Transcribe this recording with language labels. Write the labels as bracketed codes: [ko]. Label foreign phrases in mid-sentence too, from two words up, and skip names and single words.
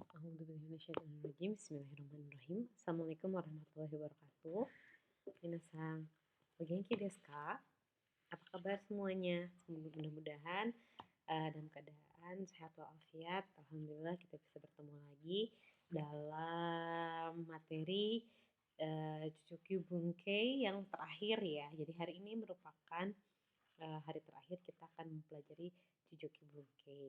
[ar] أعوذ بالله من الشيطان الرجيم. بسم الله الرحمن الرحيم. السلام عليكم ورحمة الله وبركاته. [ja] 皆さん、お元気ですか? [id] Apa kabar semuanya? Mudah-mudahan dalam keadaan sehat walafiat. Alhamdulillah kita bisa bertemu lagi dalam materi Jujutsu Bunkei yang terakhir ya. Jadi hari ini merupakan hari terakhir kita akan mempelajari Jujutsu Bunkei.